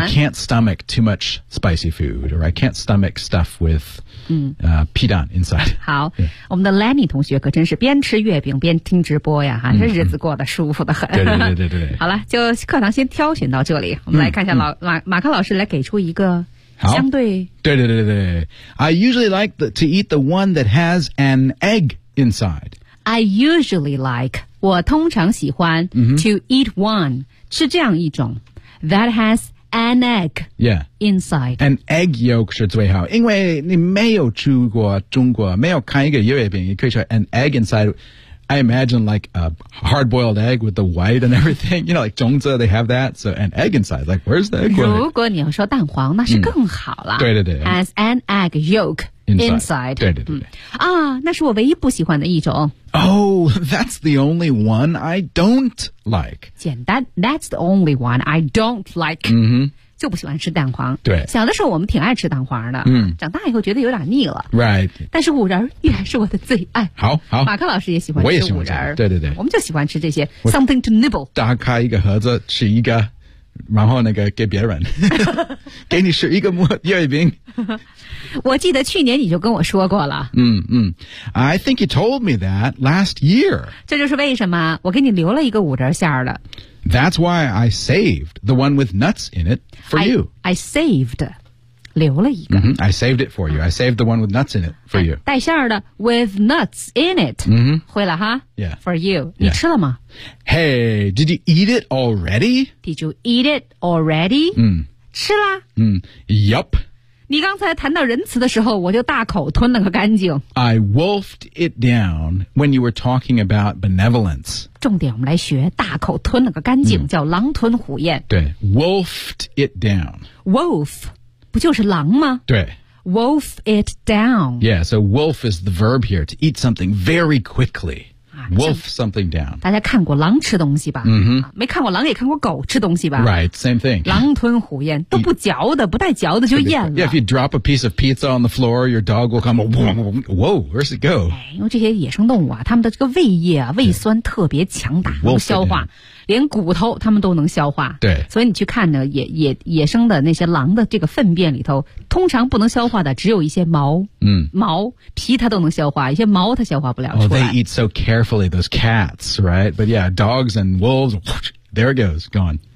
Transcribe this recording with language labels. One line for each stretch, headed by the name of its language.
English: I can't stomach too much spicy food or I can't stomach stuff with 皮蛋 inside
Chinese: 好、我们的 Lenny 同学可真是边吃月饼边听直播呀、这日子过得舒服得很对好了就课堂先挑选到这里我们来看一下老、马克老师来给出一个相对
English: 对 I usually like to eat the one that has an egg inside I usually like,
Chinese: 我通常喜欢、
English: to eat one,
Chinese: 是这样一种
English: that has an egg、inside. An egg yolk
Chinese: 是最好因为你没有去过中国没有看一个月饼你可以说
English: an egg inside, I imagine like a hard-boiled egg with the white and everything, you know, like
Chinese: 种子
English: they have that, so an egg inside, like where's the egg?
Chinese: 如果你要说蛋黄那是更好了、对
English: has an egg yolk. Inside.
Chinese: 对。啊那是我唯一不喜欢的一种。
English: Oh, that's the only one I don't like.
Chinese: 简单
English: that's the only one I don't like.、
Chinese: 就不喜欢吃蛋黄。对。小的时候我们挺爱吃蛋黄的。长大以后觉得有点腻了。
English: Right.
Chinese: 但是五仁依然是我的最爱。好。马克老师也喜欢吃五仁。我也喜欢吃。对。我们就喜欢吃这些
English: something to nibble.
Chinese: 打开一个盒子吃一个。然后那个给别人给你吃一个月饼我记得去年你就跟我说过了
English: I think you told me that last year
Chinese: 这就是为什么我给你留了一个五仁馅儿的
English: That's why I saved the one with nuts in it for you I saved
Chinese: 留了一个、
English: I saved it for you I saved the one with nuts in it for you
Chinese: 带馅儿的
English: with nuts in it、
Chinese: 会了哈
English: Yeah. for you
Chinese: 你吃了吗、
English: yeah. Hey, did you eat it already? Did you eat it already?
Chinese: 吃啦。
English: Yup.
Chinese: 你刚才谈到仁慈的时候，我就大口吞了个干净。
English: I wolfed it down when you were talking about benevolence.
Chinese: 重点我们来学大口吞了个干净，叫狼吞虎咽。
English: 对 , wolfed it down.
Chinese: Wolf, 不就是狼吗？对。
English: Wolf it down. Yeah, so wolf is the verb here, to eat something very quickly. Wolf something down.
Chinese: 大家看过狼吃东西吧、没看过狼也看过狗吃东西吧
English: Right, same thing.
Chinese: 狼吞虎咽都不嚼的不带嚼的就咽了
English: Yeah, if you drop a piece of pizza on the floor, your dog will come, whoa, where's it go?
Chinese: 因为这些野生动物啊他们的这个胃液啊胃酸特别强大能消化连骨头他们都能消化对所以你去看呢 野生的那些狼的这个粪便里头通常不能消化的只有一些毛毛皮它都能消化一些毛它消化不了出来、
English: they eat so carefully those cats right but yeah dogs and wolves there it goes gone